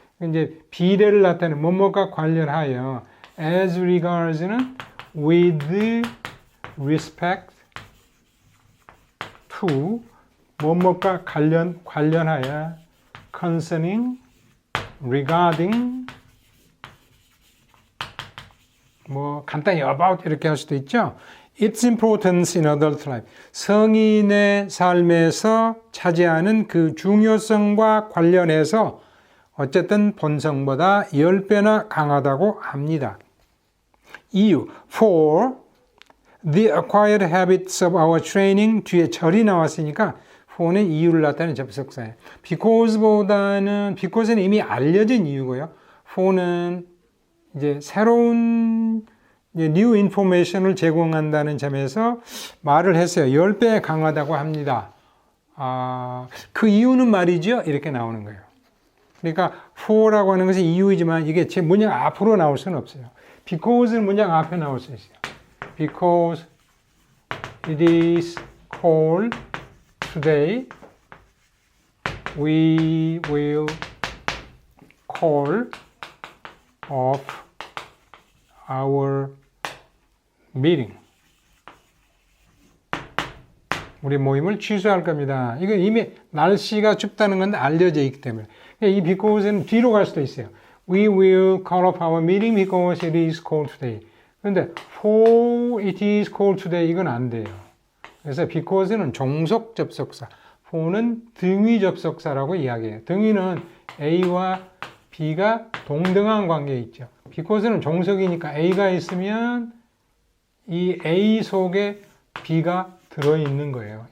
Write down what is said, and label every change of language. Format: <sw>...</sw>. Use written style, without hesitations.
<ko>이제 비례를 나타내는 뭐뭐과 관련하여</ko> <en>as regards</en> <ko>는</ko> <en>with respect to</en> <ko>뭐뭐과 관련하여 concerning regarding 간단히 about 이렇게 할 수도 있죠.</ko> <en>Its importance in adult life.</en> <ko>성인의 삶에서 차지하는 그 중요성과 관련해서 어쨌든 본성보다 10배나 강하다고 합니다. 이유.</ko> <en>For the acquired habits of our training</en> <ko>뒤에 절이 나왔으니까 for는 이유를 나타내는 접속사예요. because는 이미 알려진 이유고요. for는 이제 새로운 new information을 제공한다는 점에서 말을 했어요. 10배 강하다고 합니다. 그 이유는 말이죠. 이렇게 나오는 거예요. 그러니까 for라고 하는 것은 이유이지만 이게 제 문장 앞으로 나올 수는 없어요. because는 문장 앞에 나올 수 있어요.</ko> <en>Because it is cold today, we will call off our meeting.</en> <ko>우리 모임을 취소할 겁니다. 이거 이미 날씨가 춥다는 건 알려져 있기 때문에. 이 because는 뒤로 갈 수도 있어요.</ko> <en>We will call off our meeting because it is cold today.</en> <ko>그런데</ko> <en>for it is cold today</en> <ko>이건 안 돼요. 그래서 because는 종속 접속사, for는 등위 접속사라고 이야기해요. 등위는 A와 B가 동등한 관계에 있죠. because는 종속이니까 A가 있으면 이 A 속에 B가 들어있는 거예요.</ko>